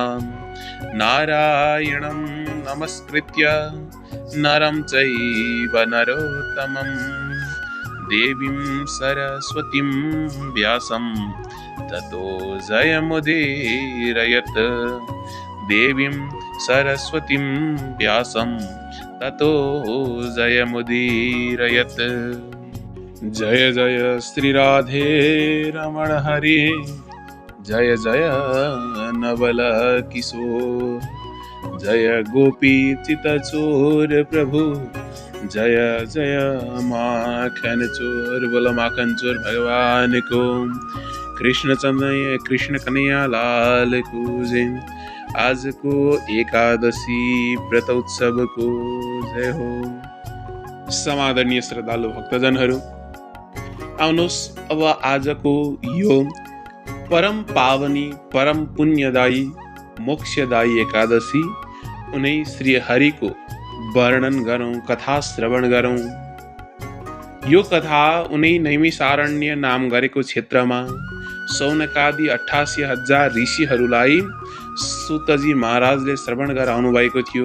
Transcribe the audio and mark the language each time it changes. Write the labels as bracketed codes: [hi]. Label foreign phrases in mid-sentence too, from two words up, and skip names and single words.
[sa] नारायणं नमस्कृत्य नरं चैव नरोत्तमं देवीं सरस्वतीं व्यासं ततो जयमुदीरयत् देवीं सरस्वतीं व्यासं ततो जयमुदीरयत्। [hi] जय जय श्री राधे रमण हरे जय जय नवल किशोर जय गोपी चितचोर प्रभु जय जय माखन चोर। [ne] बोलो माखन चोर भगवान को कृष्ण कन्हैया लाल को जय। आज को एकादशी व्रत उत्सव को जय हो। समादरणीय श्रद्धालु भक्तजनहरू, आउनुहोस् अब आजको यो परम पावनी परम पुण्यदायी मोक्षदायी एकादशी उनै श्री हरिको वर्णन गरौँ, कथा श्रवण गरौँ। यो कथा उनै नैमिषारण्य नाम गरेको क्षेत्रमा सौनकादि 88,000 ऋषिहरूलाई सुतजी महाराजले श्रवण गराउनु भएको थियो।